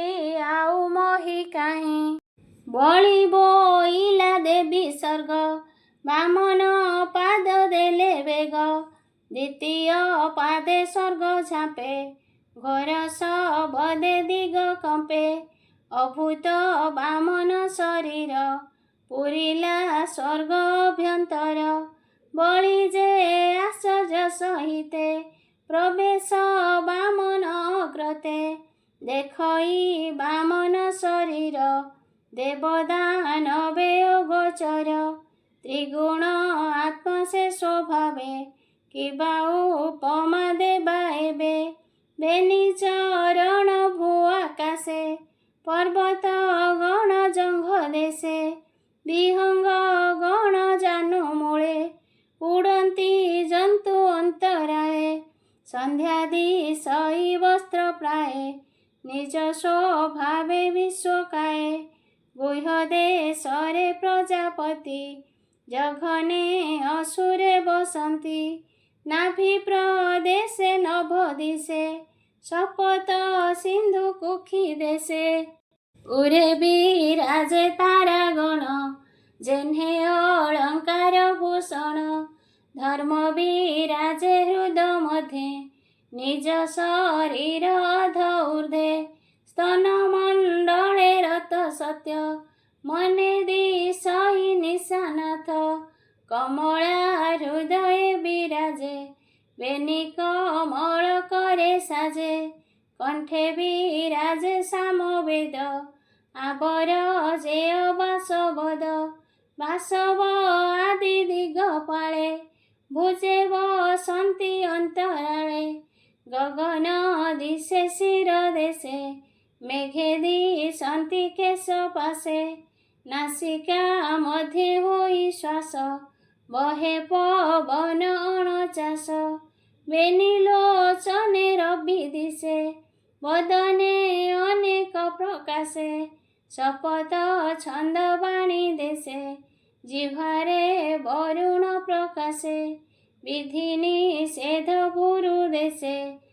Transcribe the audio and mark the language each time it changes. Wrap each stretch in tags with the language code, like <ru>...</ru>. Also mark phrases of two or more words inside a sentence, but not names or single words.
<or>ଆଉ ମୋହି କାହିଁ ବଳି ବୋଇଲା ଦେବୀ ସର୍ଗ ବାମନ ପାଦ ଦେଲେ ବେଗ ଦ୍ୱିତୀୟ ପାଦେ ସ୍ୱର୍ଗ ଝାପେ ଘର ସବଦେ ଦିଗ କମ୍ପେ ଅଭୂତ ବାମନ ଶରୀର ପୂରିଲା ସ୍ୱର୍ଗ ଅଭ୍ୟନ୍ତର ବଳି ଯେ ଆଶ୍ଚର୍ଯ୍ୟ ସହିତେ ପ୍ରବେଶ ବାମନ ଅଗ୍ରତେ ଦେଖଇ ବାମନ ଶରୀର ଦେବଦାନବେ ଗୋଚର ତ୍ରିଗୁଣ ଆତ୍ମା ସେ ସ୍ୱଭାବେ କିବା ଉପମା ଦେବା ଏବେ ବେନି ଚରଣ ଭୂ ଆକାଶେ ପର୍ବତ ଗଣ ଜଙ୍ଘ ଦେଶେ ବିହଙ୍ଗ ଗଣ ଜାନୁ ମୂଳେ ଉଡନ୍ତି ଜନ୍ତୁ ଅନ୍ତରାଳେ ସନ୍ଧ୍ୟାଦୀ ସଇ ବସ୍ତ୍ର ପ୍ରାୟ ନିଜ ସ୍ୱଭାବେ ବିଶ୍ୱକାୟେ ଗୁହ୍ୟ ଦେଶରେ ପ୍ରଜାପତି ଜଘନେ ଅସୁରେ ବସନ୍ତି ନାଭି ପ୍ରଦେଶେ ନଭ ଦିଶେ ଶପଥ ସିନ୍ଧୁ କୁଖୀ ଦେଶେ ଉରେ ବିରାଜେ ତାରାଗଣ ଯେହ୍ନେ ଅଳଙ୍କାର ଭୂଷଣ ଧର୍ମ ବିରାଜେ ହୃଦୟ ମଧ୍ୟେ ନିଜ ଶରୀର ଅଧ ଊର୍ଦ୍ଧ୍ୱେ ସ୍ତନ ମଣ୍ଡଳେ ରତ ସତ୍ୟ ମନେ ଦିଶହି ନିଶାନାଥ କମଳା ହୃଦୟ ବିରାଜେ ବେନି କମଳ କରେ ସାଜେ କଣ୍ଠେ ବିରାଜେ ସାମବେଦ ଆବର ଜେୟ ବାସବଦ ବାସବ ଆଦି ଦିଗପାଳେ ଭୁଜେ ବସନ୍ତି ଅନ୍ତରାଳେ ଗଗନ ଦିଶେ ଶିର ଦେଶେ ମେଘେ ଦିଶନ୍ତି କେଶ ପାଶେ ନାସିକା ମଧ୍ୟେ ହୋଇ ଶ୍ୱାସ ବହେ ପବନ ଅଣଚାଶ ବେନି ଲୋଚନେ ରବି ଦିଶେ ବଦନେ ଅନେକ ପ୍ରକାଶେ ଶପଥ ଛନ୍ଦ ବାଣୀ ଦେଶେ ଜିହ୍ୱାରେ ବରୁଣ ପ୍ରକାଶେ ବିଧି ନିଷେଧ ଗୁରୁ ଦେଶେ</or>